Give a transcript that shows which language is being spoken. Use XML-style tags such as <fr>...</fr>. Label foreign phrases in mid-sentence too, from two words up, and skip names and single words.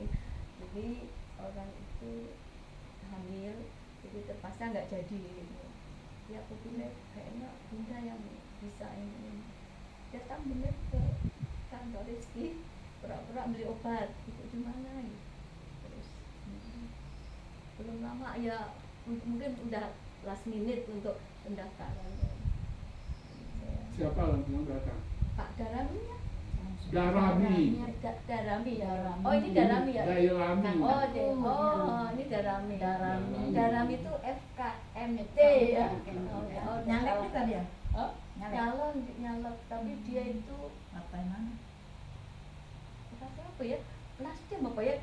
<id>Jadi orang itu hamil, jadi terpaksa nggak jadi. Gitu. Ya aku pilih kayaknya Bunda yang bisa ini. Datang bener ke kantor Rizky, pura-pura beli obat, itu gimana gitu. Terus belum lama ya mungkin udah</id> <en>last minute</en> <id>untuk pendaftaran. siapa lagi yang datang? Pak Darami ya? Darami. Darami ya. Darami. Oh ini Darami ya? Dailami. Oh, ini Darami. Darami. Darami itu FKMT ya. Oh, Nyalek kita dia. Oh, Nyalek. nyalek, tapi dia itu Partai mana? partai apa ya? Nasdem apa ya?</id>